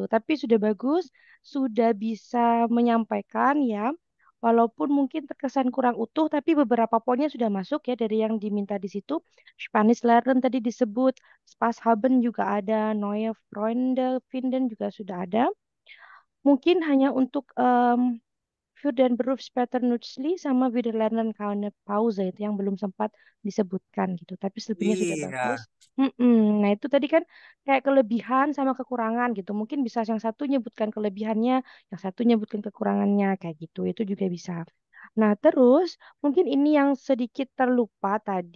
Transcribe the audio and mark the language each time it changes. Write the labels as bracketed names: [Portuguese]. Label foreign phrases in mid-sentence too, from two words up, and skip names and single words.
[Indonesian] Tapi sudah bagus, sudah bisa menyampaikan ya. Walaupun mungkin terkesan kurang utuh, tapi beberapa poinnya sudah masuk ya dari yang diminta di situ. [German] Spanish Learn [Indonesian] tadi disebut, Spaßhaben juga ada, [German] Neue Freunde finden [Indonesian] juga sudah ada. Mungkin hanya untuk [German] für den Beruf später nützlich [Indonesian] sama [German] wir lernen keine Pause [Indonesian] itu yang belum sempat disebutkan gitu. Tapi selebihnya sudah bagus. Iya. Nah itu tadi kan kayak kelebihan sama kekurangan gitu. Mungkin bisa yang satu nyebutkan kelebihannya, yang satu nyebutkan kekurangannya kayak gitu. Itu juga bisa. Nah terus mungkin ini yang sedikit terlupa tadi.